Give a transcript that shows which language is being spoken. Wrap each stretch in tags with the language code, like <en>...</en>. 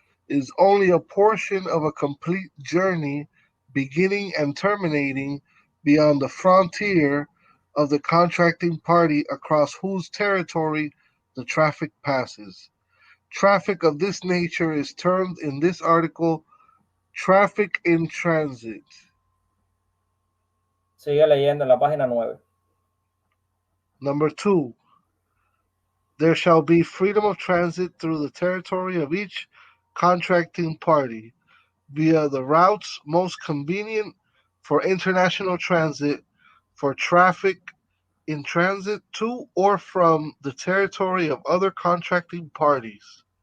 <en>is only a portion of a complete journey beginning and terminating beyond the frontier of the contracting party across whose territory the traffic passes. Traffic of this nature is termed in this article traffic in transit.</en> <es>Sigue leyendo en la página 9.</es> <en>Number 2, there shall be freedom of transit through the territory of each contracting party via the routes most convenient for international transit for traffic in transit to or from the territory of other contracting parties.</en>